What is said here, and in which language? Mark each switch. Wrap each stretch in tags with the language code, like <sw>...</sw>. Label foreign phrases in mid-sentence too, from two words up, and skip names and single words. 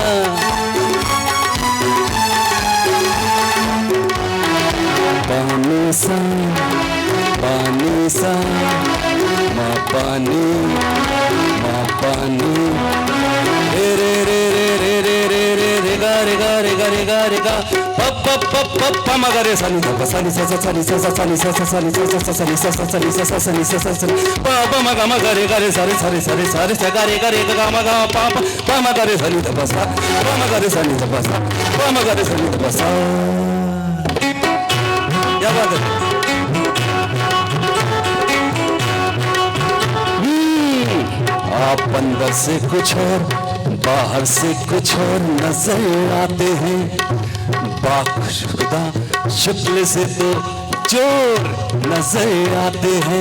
<hi>पानी सा मा पानी रे रे रे रे रे रे रे रे रे गा रे गा रे गा रे गा रे गा प प प प प म गा रे सा नि सा सा नि सा सा सा नि सा सा सा नि सा सा सा नि सा सा सा नि सा सा सा नि सा सा सा नि सा सा सा प प म गा रे गा रे सा रे सा रे सा रे सा रे सा गा रे गा म गा प प म गा रे सा नि सा प सा प म गा रे सा नि सा प सा प म गा रे सा नि सा प सा। क्या बात है। आप अंदर से कुछ और बाहर से कुछ और नजर आते हैं, बाखुदा शक्ल से तो चोर नजर आते हैं।</hi>